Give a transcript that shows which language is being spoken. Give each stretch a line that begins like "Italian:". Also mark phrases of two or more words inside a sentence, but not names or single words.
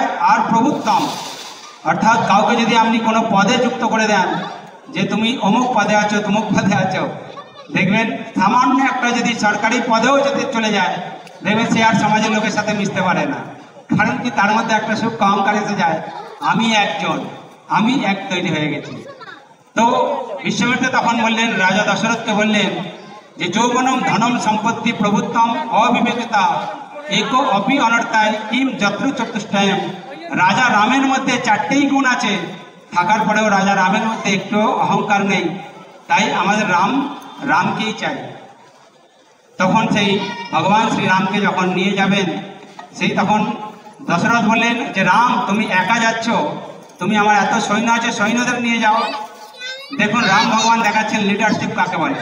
Bangla: আর প্রভুত্তম, অর্থাৎ কাউকে যদি আপনি কোনো পদে যুক্ত করে দেন, যে তুমি অমুক পদে আছো, তমুক পদে আছো, দেখবেন সামান্য একটা যদি সরকারি পদেও যদি চলে যায়, দেখবেন সে আর সমাজের লোকের সাথে মিশতে পারে না। কারণ কি, তার মধ্যে একটা সুখ অহংকার এসে যায়, আমি এক তৈরি হয়ে গেছি। তো বিশ্বামিত্র তখন বললেন, রাজা দশরথকে বললেন যে
Sanskrit: যৌবনম ধনম সম্পত্তি প্রভুত্তম অবিবেকতা एको अपि अनर्थाय किम जत्रु चतुष्टयम।
Bangla: রাজা রামের মধ্যে চারটেই গুণ আছে, থাকার পরেও রাজা রামের মধ্যে একটু অহংকার নেই, তাই আমাদের রামকেই চাই। তখন সেই ভগবান শ্রীরামকে যখন নিয়ে যাবেন, সেই তখন দশরথ বললেন যে রাম তুমি একা যাচ্ছ, তুমি আমার এত সৈন্য আছে, সৈন্যদের নিয়ে যাও। দেখুন রাম ভগবান দেখাচ্ছেন লিডারশিপ কাকে বলে।